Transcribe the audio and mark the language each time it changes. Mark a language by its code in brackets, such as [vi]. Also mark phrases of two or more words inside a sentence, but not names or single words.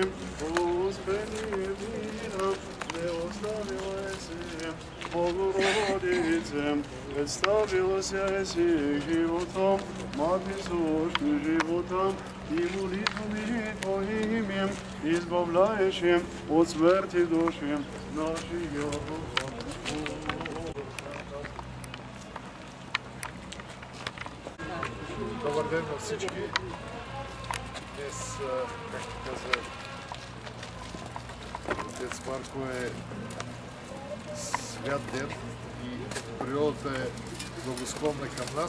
[cu] успени мира, не оставила еси, Богородице, представилась еси животом, Мать сущую животом, и молитвами Твоими, избавляющим от смерти души наших. [bg] Добър ден на всички. Днес, както каза отец Марко, е свят ден и природата е благосклонна към нас.